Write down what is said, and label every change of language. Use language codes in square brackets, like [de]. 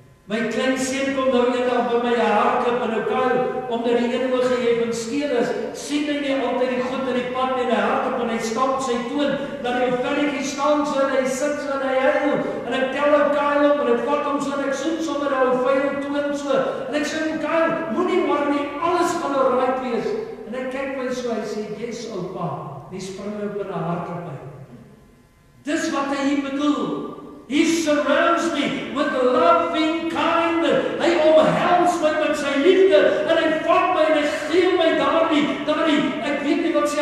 [af] My klein seun kom nou eendag by my hardloop en nou omdat die een oog geheven skeel is, sien hy nie altyd die goed in die pad en hy hardloop en hy stamp sy toon, dat hy op velletjie staan so en hy sit so en hy huil, en ek tel hom Kyle op en ek vat hom so en ek soen sommer ou vuil toon so, en ek sê Kyle, moenie maar nie, alles gaan alright wees, en ek kyk my so, hy sê, yes oupa, die spring op in 'n hardloop uit. Dis wat hy hier bedoel. [en] He surrounds me with loving kindness. [af] Hy omhels my met sy liefde en hy vat my en hy gee my daardie, ek weet nie